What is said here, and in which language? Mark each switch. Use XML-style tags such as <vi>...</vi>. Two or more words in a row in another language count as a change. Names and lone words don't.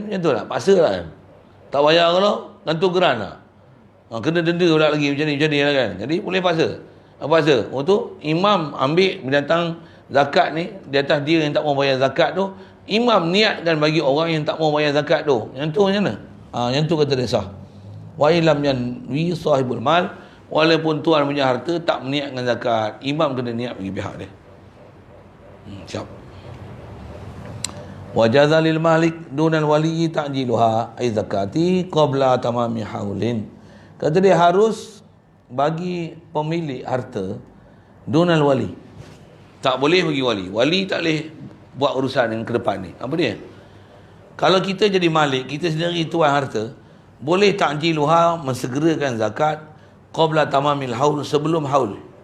<ms>Macam tu lah, paksa lah kan? Tak bayar kalau gantung geran lah. Kena denda pula lagi macam ni lah kan. Jadi boleh paksa. Paksa. Untuk imam ambil binatang zakat ni, di atas dia yang tak mau bayar zakat tu, imam niatkan bagi orang yang tak mau bayar zakat tu. Yang tu macam mana? Yang tu kata dia sah.</ms> <ar>وإن لم ينو صاحب المال,</ar> <ms>walaupun tuan punya harta tak meniatkan zakat, imam kena niat bagi pihak dia. Siap.</ms> <ar>وجاز للمالك دون الولي تعجيلها أي الزكاة قبل تمام حول.</ar> <ms>Kata dia harus bagi pemilik harta</ms> <ar>دون الولي.</ar> <ms>Tak boleh bagi wali. Wali tak boleh buat urusan yang ke depan ni. Apa dia? Kalau kita jadi malik, kita sendiri tuan harta, boleh ta'jiluha, mensegerakan zakat</ms> <ar>قبل تمام الحول,</ar> <ms>sebelum haul.</ms>